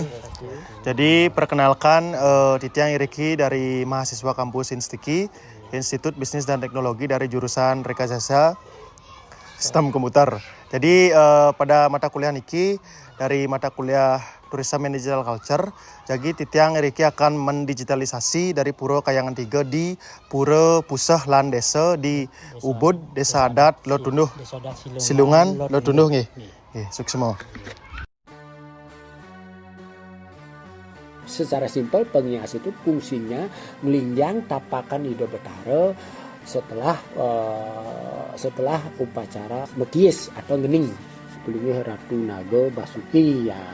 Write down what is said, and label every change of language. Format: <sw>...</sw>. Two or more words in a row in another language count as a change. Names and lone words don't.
<id>Jadi perkenalkan</id> <ban>Titiang Iriki</ban> <id>dari mahasiswa kampus Instiki, Institut Bisnis dan Teknologi dari jurusan Rekayasa Sistem Komputer. Jadi pada mata kuliah niki dari mata kuliah Tourism and Digital Culture, jadi</id> <ban>Titiang Iriki</ban> <id>akan mendigitalisasi dari Pura Kayangan 3 di Pura Pusah Lan Desa di Ubud, Desa Adat, Lotunduh, Silungan, Lotunduh nggih. Nggih, sukses semua. Secara simpel pengias itu fungsinya melinjang</id> <ban>tapakan Ido Betara</ban> <id>setelah upacara mekies atau ngening. Pilih Ratu Naga Basuki ya.</id>